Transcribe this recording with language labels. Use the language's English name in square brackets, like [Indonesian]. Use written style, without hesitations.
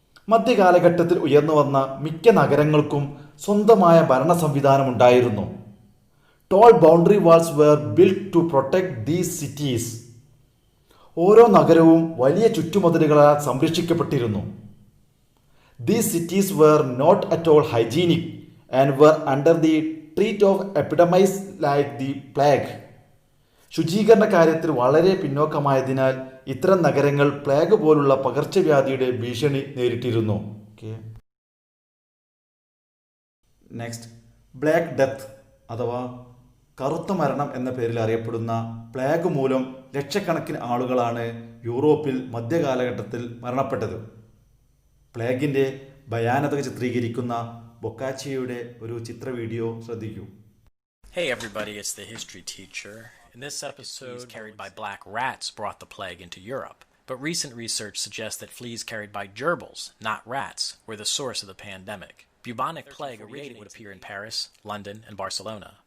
[Malayalam] മധ്യകാലഘട്ടത്തിൽ ഉയർന്നു വന്ന മിക്ക നഗരങ്ങൾക്കും സ്വന്തമായ ഭരണ സംവിധാനം ഉണ്ടായിരുന്നു. [English] Tall boundary walls were build to protect these cities. [Malayalam] ഓരോ നഗരവും വലിയ ചുറ്റുമതിലുകളാൽ സംരക്ഷിക്കപ്പെട്ടിരുന്നു. [English] These cities were not at all hygienic and were under the treat of epidemics like the plague. [Malayalam] ശുചീകരണ കാര്യത്തിൽ വളരെ പിന്നോക്കമായതിനാൽ ഇത്തരം നഗരങ്ങൾ പ്ലേഗ് പോലുള്ള പകർച്ചവ്യാധിയുടെ ഭീഷണി നേരിട്ടിരുന്നു. നെക്സ്റ്റ് ബ്ലാക്ക് ഡെത്ത് അഥവാ കറുത്ത മരണം എന്ന പേരിൽ അറിയപ്പെടുന്ന പ്ലേഗ് മൂലം ലക്ഷക്കണക്കിന് ആളുകളാണ് യൂറോപ്പിൽ മധ്യകാലഘട്ടത്തിൽ മരണപ്പെട്ടത്. പ്ലേഗിൻ്റെ ഭയാനകത ചിത്രീകരിക്കുന്ന ബൊക്കാച്ചിയുടെ ഒരു ചിത്ര വീഡിയോ ശ്രദ്ധിക്കൂ. [English] Hey everybody, it's the history teacher. In this episode, fleas carried by black rats brought the plague into Europe. But recent research suggests that fleas carried by gerbils, not rats, were the source of the pandemic. Bubonic plague originally would appear in Paris, London, and Barcelona.